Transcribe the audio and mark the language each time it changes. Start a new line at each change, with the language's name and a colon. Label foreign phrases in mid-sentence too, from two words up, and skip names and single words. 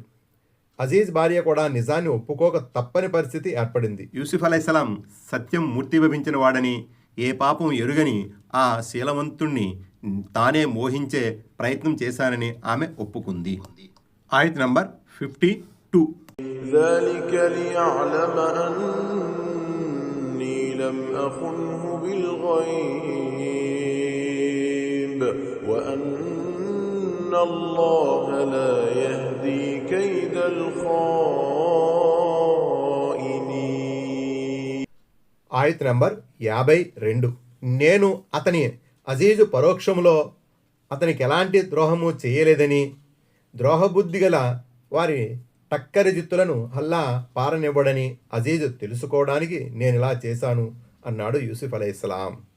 Telugu: అజీజ్ భార్య కూడా నిజాన్ని ఒప్పుకోక తప్పని పరిస్థితి ఏర్పడింది. యూసుఫ్ అలైహిస్సలాం సత్యం మూర్తిభవించిన వాడని, ఏ పాపం ఎరుగని ఆ శీలవంతుణ్ణి తానే మోహించే ప్రయత్నం చేశానని ఆమె ఒప్పుకుంది. ఆయత్ నంబర్ 52.
Arabic: ذلك ليعلم أني لم أخنه بالغيب وأن الله لا يهدي كيد الخائنين.
Telugu: ఆయత్ నంబర్ 52. నేను అతని అజీజు పరోక్షములో అతనికి ఎలాంటి ద్రోహము చేయలేదని, ద్రోహబుద్ధి గల వారి టక్కరి జిత్తులను అల్లా పారనివ్వడని అజీజు తెలుసుకోవడానికి నేనిలా చేశాను అన్నాడు యూసుఫ్ అలైహిస్సలాం.